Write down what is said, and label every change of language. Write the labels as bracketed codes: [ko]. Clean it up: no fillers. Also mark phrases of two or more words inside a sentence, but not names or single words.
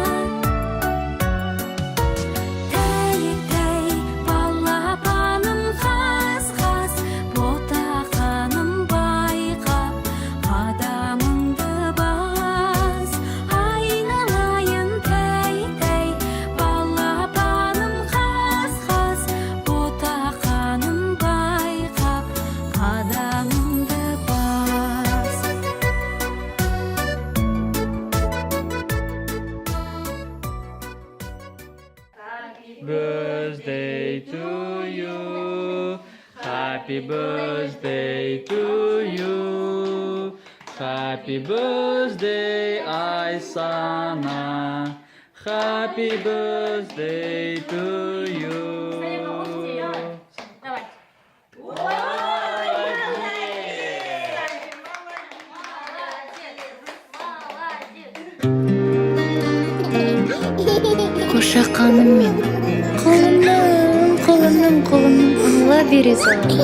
[kk] Тәй-тәй, балапаным қаз-қаз, ботақаным байқап, қадамыңды бас. Айналайын тәй-тәй, балапаным қаз-қаз, ботақаным байқап, қадамыңды бас. [en] Birthday to you. Happy birthday to you. Happy birthday, Aysana. Happy birthday to you. [kk] Давай. Қошақаным мен қолымның алла бере сал.